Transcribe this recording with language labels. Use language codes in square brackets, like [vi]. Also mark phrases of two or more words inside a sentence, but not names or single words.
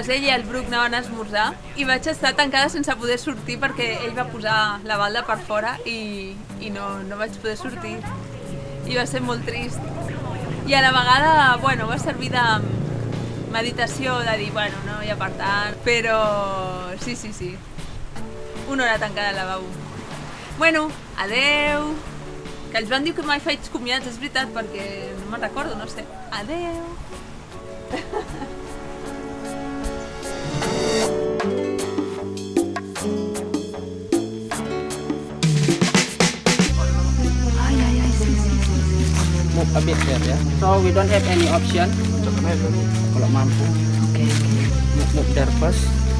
[ca] ell i el Bruc anaven a esmorzar i vaig estar tancada sense poder sortir perquè ell va posar la balda per fora i no vaig poder sortir i va ser molt trist i a la vegada, bueno, va servir de meditació, de dir, bueno, no hi ha per tant, però sí, una hora tancada al lavabo. Bueno, adeu! Que el Joan diu que mai faig comiats, és veritat, perquè no me'n recordo, no sé. Adeu! [en] Move a bit there, yeah. So we don't have any option. [id] Kalau mampu. [en] Okay. Move there first.